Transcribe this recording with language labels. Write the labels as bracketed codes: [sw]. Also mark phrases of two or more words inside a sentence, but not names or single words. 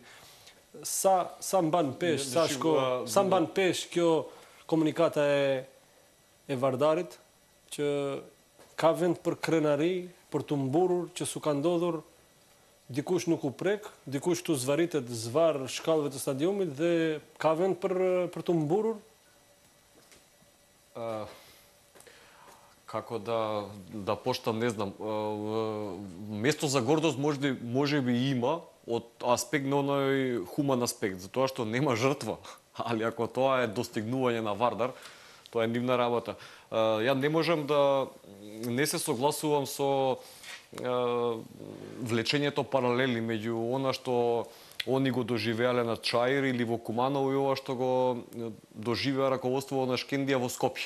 [sq] Sa mban pesh, sa mban pesh kjo komunikata e Vardarit, që ka vend për krenari, për të mburur, që su ka ndodhur, dikush nuk u prek, dikush tu zvaritet zvar shkallëve të stadiumit dhe ka vend për të mburur? [mk] Kako da почнам, не знам. Место за гордост може би има од аспект на оној хуман аспект, затоа што нема жртва, али ако тоа е достигнување на Вардар, тоа е нивна работа. Ја не можам да не се согласувам со влечењето паралели меѓу она што они го доживеале на Чаир или во Куманово и ова што го доживеа раководството на Шкендија во Скопје.